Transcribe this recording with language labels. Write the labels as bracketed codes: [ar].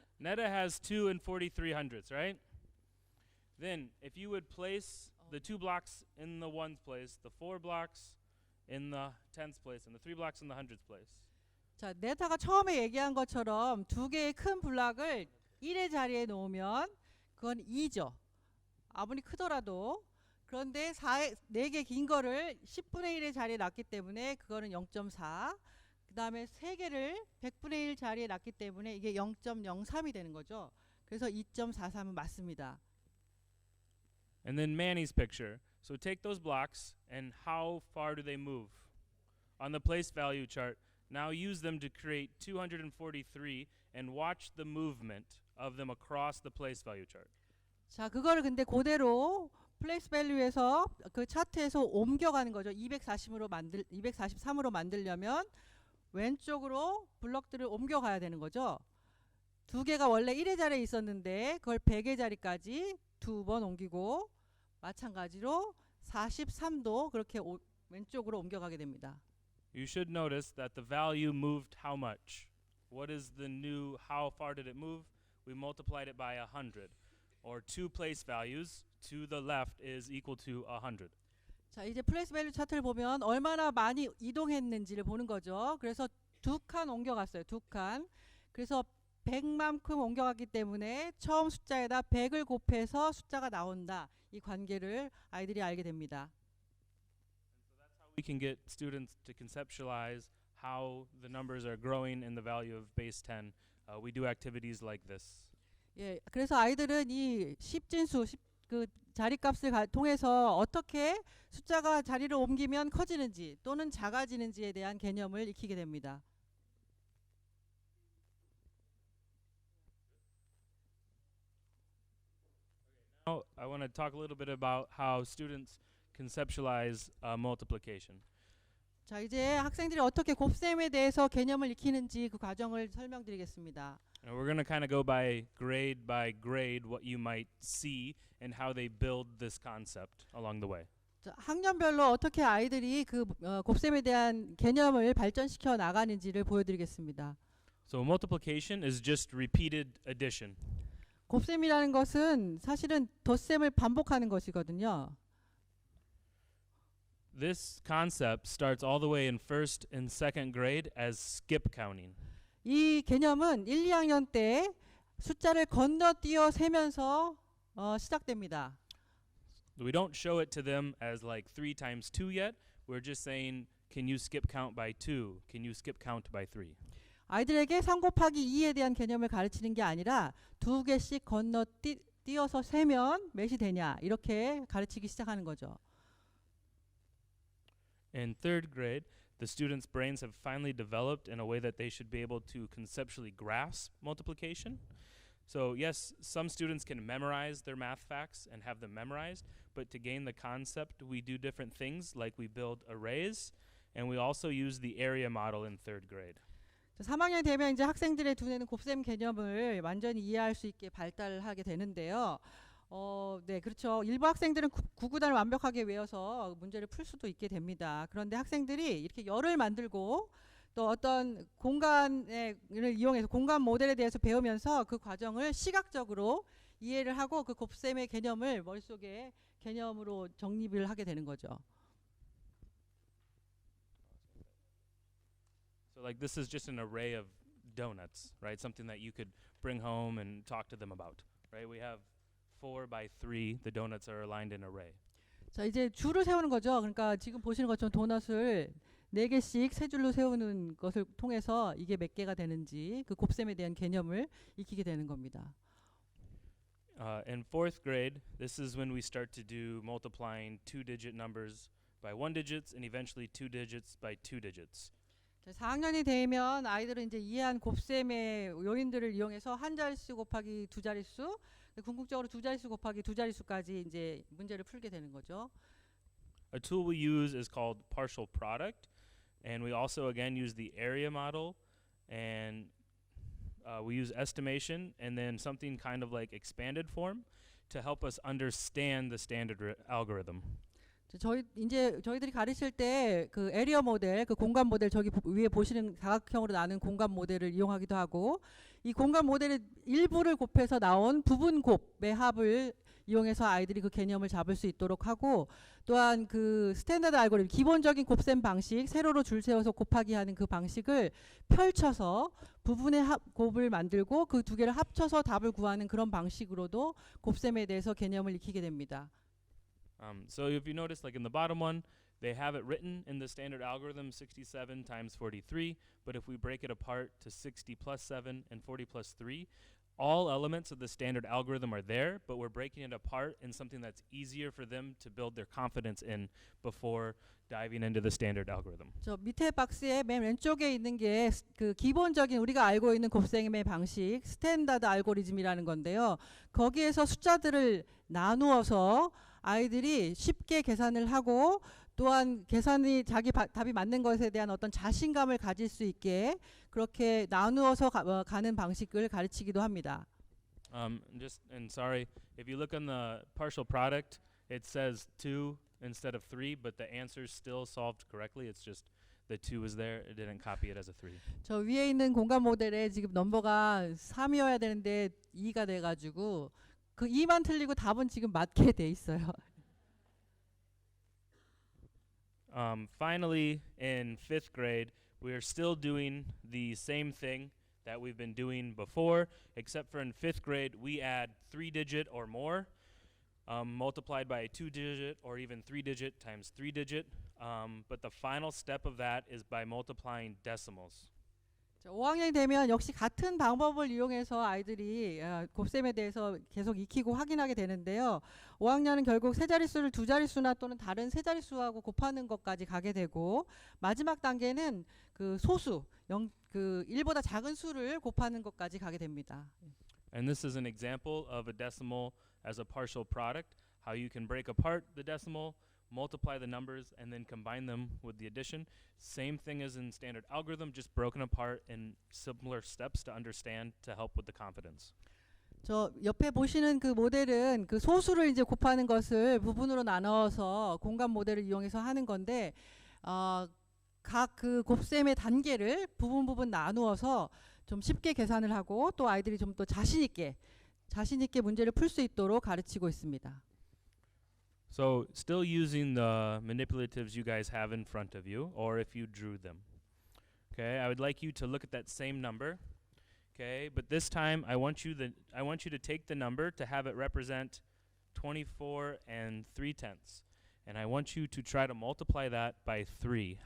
[en] Netta has 2 and 43 hundredths, right? Then if you would place the 2 blocks in the ones place, the 4 blocks in the tens place, and the 3 blocks in the hundreds place. [ko] 자, 네타가 처음에 얘기한 것처럼 두 개의 큰 블록을 1의 자리에 놓으면 그건 2죠. 아무리 크더라도. 그런데 4개 긴 거를 10분의 1의 자리에 놨기 때문에 그거는 0.4. 그 다음에 3개를 100분의 1 자리에 놨기 때문에 이게 0.03이 되는 거죠. 그래서 2.43은 맞습니다. [en] And then Manny's picture. So take those blocks and how far do they move? On the place value chart, now use them to create 243 and watch the movement of them across the place value chart. [ko] 자, 그거를 근데 그대로 플레이스 밸류에서 그 차트에서 옮겨가는 거죠. 243으로 만들려면 왼쪽으로 블럭들을 옮겨가야 되는 거죠. 두 개가 원래 1의 자리에 있었는데 그걸 100의 자리까지 두 번 옮기고 마찬가지로 43도 그렇게 왼쪽으로 옮겨가게 됩니다. [en] You should notice that the value moved how much? What is the new, how far did it move? We multiplied it by 100. Or 2 place values, to the left is equal to 100. [ko] 자, 이제 플레이스 밸류 차트를 보면 얼마나 많이 이동했는지를 보는 거죠. 그래서 두 칸 옮겨갔어요. 두 칸. 그래서 100만큼 옮겨갔기 때문에 처음 숫자에다 100을 곱해서 숫자가 나온다. 이 관계를 아이들이 알게 됩니다. [en] We can get students to conceptualize how the numbers are growing in the value of base 10. We do activities like this. [ko] 예, 그래서 아이들은 이 십진수, 그 자리값을 통해서 어떻게 숫자가 자리를 옮기면 커지는지 또는 작아지는지에 대한 개념을 익히게 됩니다. [en] Now, I want to talk a little bit about how students conceptualize multiplication. [ko] 자, 이제 학생들이 어떻게 곱셈에 대해서 개념을 익히는지 그 과정을 설명드리겠습니다. [en] And we're going to kind of go by grade what you might see and how they build this concept along the way. [ko] 자, 학년별로 어떻게 아이들이 그 곱셈에 대한 개념을 발전시켜 나가는지를 보여드리겠습니다. [en] So multiplication is just repeated addition. [ko] 곱셈이라는 것은 사실은 덧셈을 반복하는 것이거든요. [en] This concept starts all the way in first and second grade as skip counting. [ko] 이 개념은 1, 2학년 때 숫자를 건너뛰어 세면서 시작됩니다. [en] We don't show it to them as like 3 times 2 yet. We're just saying, can you skip count by 2? Can you skip count by 3? [ko] 아이들에게 3 곱하기 2에 대한 개념을 가르치는 게 아니라 두 개씩 건너뛰어서 세면 몇이 되냐 이렇게 가르치기 시작하는 거죠. [en] In third grade, the students' brains have finally developed in a way that they should be able to conceptually grasp multiplication. So yes, some students can memorize their math facts and have them memorized, but to gain the concept, we do different things like we build arrays, and we also use the area model in third grade. [ko] 3학년 되면 이제 학생들의 두뇌는 곱셈 개념을 완전히 이해할 수 있게 발달하게 되는데요. 네, 그렇죠. 일부 학생들은 구구단을 완벽하게 외워서 문제를 풀 수도 있게 됩니다. 그런데 학생들이 이렇게 열을 만들고 또 어떤 공간을 이용해서 공간 모델에 대해서 배우면서 그 과정을 시각적으로 이해를 하고 그 곱셈의 개념을 머릿속에 개념으로 정립을 하게 되는 거죠. [en] So like this is just an array of donuts, right? Something that you could bring home and talk to them about, right? We have 4 by 3. The donuts are aligned in array. [ko] 자, 이제 줄을 세우는 거죠. 그러니까 지금 보시는 것처럼 도넛을 4개씩 세 줄로 세우는 것을 통해서 이게 몇 개가 되는지 그 곱셈에 대한 개념을 익히게 되는 겁니다. [en] In fourth grade, this is when we start to do multiplying 2-digit numbers by 1 digits and eventually 2 digits by 2 digits. [ko] 자, 4학년이 되면 아이들은 이제 이해한 곱셈의 요인들을 이용해서 한 자릿수 곱하기 두 자릿수, 궁극적으로 두 자릿수 곱하기 두 자릿수까지 이제 문제를 풀게 되는 거죠. [en] A tool we use is called partial product, and we also again use the area model, and we use estimation and then something kind of like expanded form to help us understand the standard algorithm. [ko] 저희들이 가르칠 때 그 에리어 모델, 그 공간 모델 저기 위에 보시는 사각형으로 나눈 공간 모델을 이용하기도 하고 이 공간 모델의 일부를 곱해서 나온 부분 곱의 합을 이용해서 아이들이 그 개념을 잡을 수 있도록 하고 또한 그 스탠다드 알고리즘 기본적인 곱셈 방식 세로로 줄 세워서 곱하기 하는 그 방식을 펼쳐서 부분의 곱을 만들고 그 두 개를 합쳐서 답을 구하는 그런 방식으로도 곱셈에 대해서 개념을 익히게 됩니다. [en] So if you notice, like in the bottom one, they have it written in the standard algorithm 67 times 43, but if we break it apart to 60 plus 7 and 40 plus 3, all elements of the standard algorithm are there, but we're breaking it apart in something that's easier for them to build their confidence in before diving into the standard algorithm. [ko] 저 밑에 박스의 맨 왼쪽에 있는 게 그 기본적인 우리가 알고 있는 곱셈의 방식 스탠다드 알고리즘이라는 건데요. 거기에서 숫자들을 나누어서 아이들이 쉽게 계산을 하고 또한 계산이 자기 답이 맞는 것에 대한 어떤 자신감을 가질 수 있게 그렇게 나누어서 가는 방식을 가르치기도 합니다. [en] And sorry, if you look on the partial product, it says 2 instead of 3, but the answer's still solved correctly. It's just the 2 is there. It didn't copy it as a 3. [ko] 저 위에 있는 공간 모델에 지금 넘버가 3이어야 되는데 2가 돼가지고 그 2만 틀리고 답은 지금 맞게 돼 있어요. [en] Finally, in fifth grade, we are still doing the same thing that we've been doing before, except for in fifth grade, we add 3-digit or more, multiplied by a 2-digit or even 3-digit times 3-digit. But the final step of that is by multiplying decimals. [ko] 5학년이 되면 역시 같은 방법을 이용해서 아이들이 곱셈에 대해서 계속 익히고 확인하게 되는데요. 5학년은 결국 세 자릿수를 두 자릿수나 또는 다른 세 자릿수하고 곱하는 것까지 가게 되고 마지막 단계는 그 소수, 그 1보다 작은 수를 곱하는 것까지 가게 됩니다. [en] And this is an example of a decimal as a partial product, how you can break apart the decimal, multiply the numbers, and then combine them with the addition. Same thing as in standard algorithm, just broken apart in similar steps to understand to help with the confidence. [ko] 저 옆에 보시는 그 모델은 그 소수를 이제 곱하는 것을 부분으로 나눠서 공간 모델을 이용해서 하는 건데 각 그 곱셈의 단계를 부분 나누어서 좀 쉽게 계산을 하고 또 아이들이 좀 더 자신 있게 문제를 풀 수 있도록 가르치고 있습니다. [en] So still using the manipulatives you guys have in front of you, or if you drew them. Okay, I would like you to look at that same number. Okay, but this time I want you to take the number to have it represent 24 and 3/10, and I want you to try to multiply that by 3.